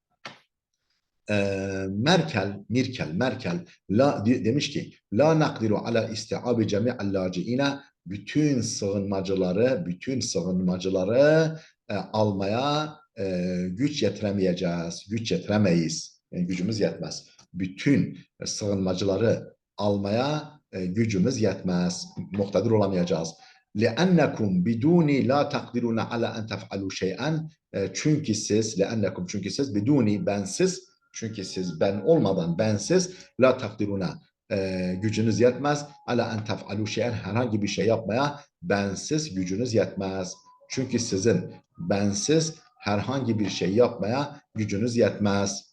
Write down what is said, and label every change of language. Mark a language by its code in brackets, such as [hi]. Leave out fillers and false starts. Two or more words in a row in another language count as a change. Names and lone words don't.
[tr] Merkel demiş ki [ar] لا نقدر على استيعاب جميع اللاجئين, [tr] bütün sığınmacıları almaya güç yetiremeyeceğiz. Güç yetiremeyiz. Yani gücümüz yetmez. Bütün sığınmacıları almaya gücümüz yetmez. Muktedir olamayacağız. [ar] لأنكم بدوني لا تقدرون على أن تفعلوا شيئا. [tr] Çünkü siz biduni, bensiz, çünkü siz, ben olmadan, bensiz, [ar] لا تقدرون, [tr] gücünüz yetmez, [ar] على أن تفعلوا شيئا, [tr] herhangi bir şey yapmaya bensiz gücünüz yetmez. Çünkü sizin bensiz herhangi bir şey yapmaya gücünüz yetmez.